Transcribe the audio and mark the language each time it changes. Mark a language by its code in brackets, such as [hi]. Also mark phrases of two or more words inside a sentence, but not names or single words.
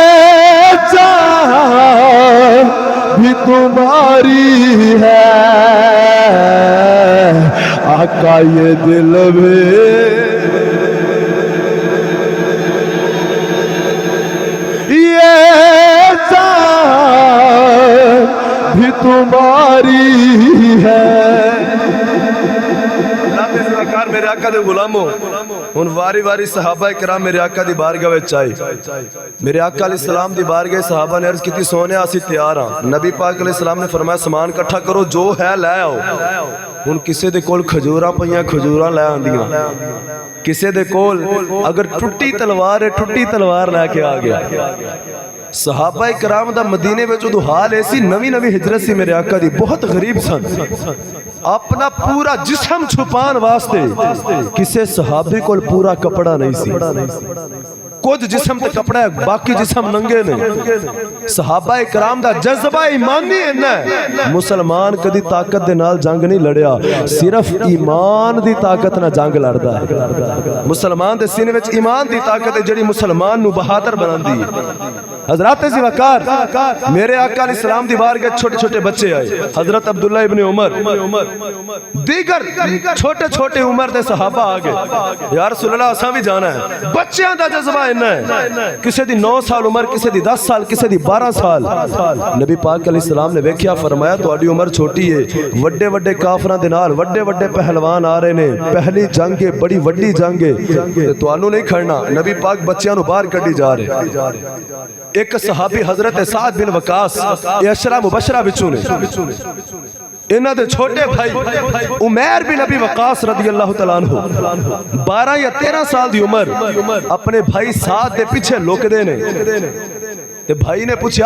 [ur] جان بھی تمہاری ہے آقا یہ دل بھی یہ جان بھی تمہاری ہے [pa] میرے آقا دے غلاموں ان واری واری صحابہ کرام میرے آقا دی بارگاہ وچ آئے میرے آقا [ar] علیہ السلام [pa] دی بارگاہ صحابہ نے عرض کی تھی سونے اسی تیار ہاں نبی پاک [ar] علیہ السلام [pa] نے فرمایا سامان کٹھا کرو جو ہے لے آؤ ان کسے دے کول کھجوراں پئیاں کھجوراں لے آندیاں کسے دے کول اگر ٹوٹی تلوار ہے ٹوٹی تلوار لے کے آ گیا صحابہ کرام دا مدینے وچ ادو حال ایسی نوی نوی ہجرت سی میرے آقا دی بہت غریب سن اپنا پورا جسم چھپان واسطے کسے صحابی کو پورا کپڑا نہیں سی کچھ جسم تے کپڑا ہے باقی جسم ننگے نے صحابہ کرام دا جذبہ ایمانی ہے مسلمان کدی طاقت دے نال جنگ نہیں لڑیا صرف ایمان دی طاقت نہ جنگ لڑدا ہے مسلمان دے سینے وچ ایمان دی طاقت ہے جڑی مسلمان نو بہادر بناندی ہے حضرات ذی وقار میرے آقا [ar] علیہ السلام [pa] دی بارگاہ چھوٹے چھوٹے بچے آئے حضرت عبداللہ ابن عمر دیگر چھوٹے چھوٹے عمر دے صحابہ آگے [ar] یا رسول اللہ [pa] اساں بھی جانا ہے بچیاں دا جذبہ ہے کسے دی 9 سال عمر کسے دی 10 سال کسے دی 12 سال نبی پاک [ar] علیہ السلام [pa] نے ویکھیا فرمایا تہاڈی عمر چھوٹی ہے وڈے وڈے کافراں دے نال وڈے وڈے پہلوان آ رہے نے پہلی جنگ ہے بڑی وڈی جنگ ہے تانوں نہیں کھڑنا نبی پاک بچیاں نو باہر کڈی جا رہے ایک صحابی حضرت سعد بن وقاص یہ عشرہ مبشرہ بچوں نے انہاں دے چھوٹے بھائی عمیر بن ابی وقاص [ar] رضی اللہ تعالیٰ عنہ [pa] 12 یا 13 سال دی عمر اپنے بھائی سعد دے پیچھے لوک دے نے تے بھائی نے پوچھا